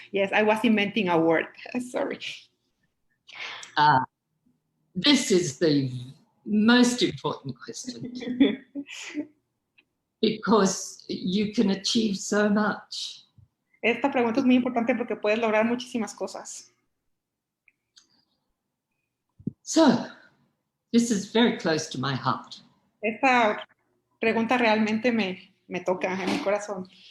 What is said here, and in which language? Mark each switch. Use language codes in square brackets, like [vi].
[en] Yes, I was inventing a word. Sorry. This is the most important question because you can achieve so much. [es] Esta pregunta es muy importante porque puedes lograr muchísimas cosas. [en] So, this is very close to my heart. [es] Esta pregunta realmente me toca en mi corazón.